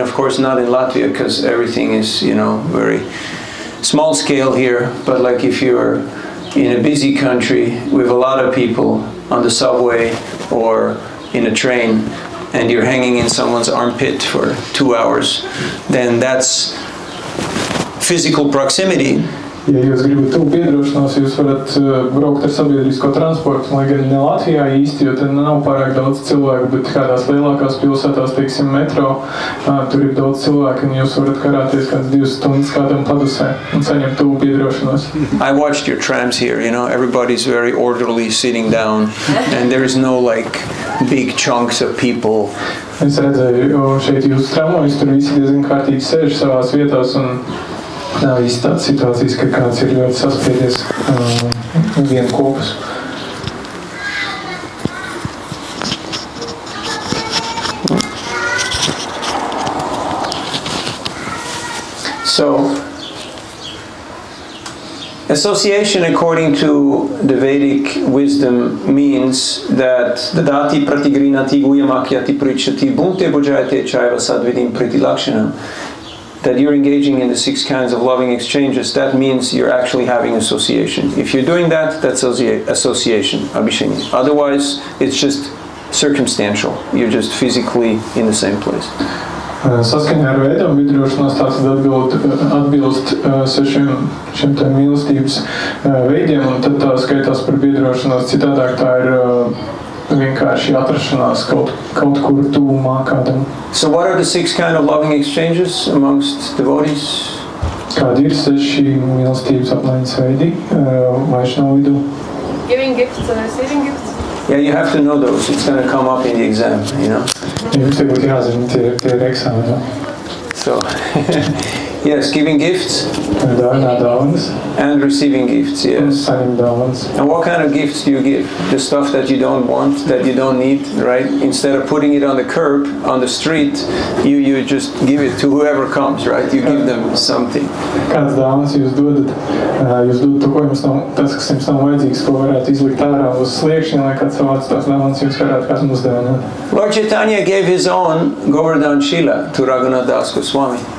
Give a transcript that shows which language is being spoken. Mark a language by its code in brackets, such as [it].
[en] Of course, not in Latvia because everything is, very small scale here. But like if you're in a busy country with a lot of people on the subway or in a train, and you're hanging in someone's armpit for 2 hours, then that's physical proximity. [lv] Ja jūs gribat tuvu piedrošanos, jūs varat braukt ar sabiedrisko transportu, lai gan ne Latvijā īsti, jo te nav pārāk daudz cilvēku, bet kādās lielākās pilsētās, teiksim, metro, tur ir daudz cilvēku, un jūs varat karāties kāds 2 stundas kādam padusē un saņemt tuvu piedrošanos. [en] I watched your trams here, you know, everybody's very orderly sitting down, and there is no like big chunks of people. [lv] Es redzēju šeit jūs tramvajus, tur visi diezgan kārtīgi sēž savās vietās, un nav īsti tādas situācijas, ka kāds ir ļoti saspiedies vien kopus. [en] So, association according to the Vedic wisdom means that [sa] dadati pratigrinati guyamakyati prichati bhunte bhujayate chaiva sadvidim pritilakshanam. [en] That you're engaging in the 6 kinds of loving exchanges, that means you're actually having association. If you're doing that, that's association, abhisheni. Otherwise, it's just circumstantial. You're just physically in the same place. [lv] Saskaņā ar Vēdām biedrošanās tātad atbilst 6 šiem tā mīlestības veidiem, un tad tā skaitās par biedrošanos. Citādāk tā ir vienkārši atrašanās kaut kur tuvumā kādam. [en] So what are the 6 kind of loving exchanges amongst devotees? [lv] Kādi ir 6 mīlestības apmaiņas veidi Vaišnava vidū? [en] Giving gifts and receiving gifts. Yeah, you have to know those. It's going to come up in the exam, you know. [lv] Jums te būtu jāzina tie ir eksāmenā. [en] So, yes, giving gifts. [lv] Dāvināt dāvanas. [en] And receiving gifts, yes. [lv] Saņemt dāvanas. [en] And what kind of gifts do you give? The stuff that you don't want, that you don't need, right? Instead of putting it on the curb, on the street, you just give it to whoever comes, right? You give them something. [lv] Kādas dāvanas jūs dodat? Jūs dodat to, ko jums nav, tas, kas jums nav vajadzīgs, ko varētu izlikt ārā uz sliekšņa, lai kāds savāc tās dāvanas jums varētu kādam uzdāvināt. [en] Lord Chaitanya gave his own Govardhan Shila to Džaganātha Goswami.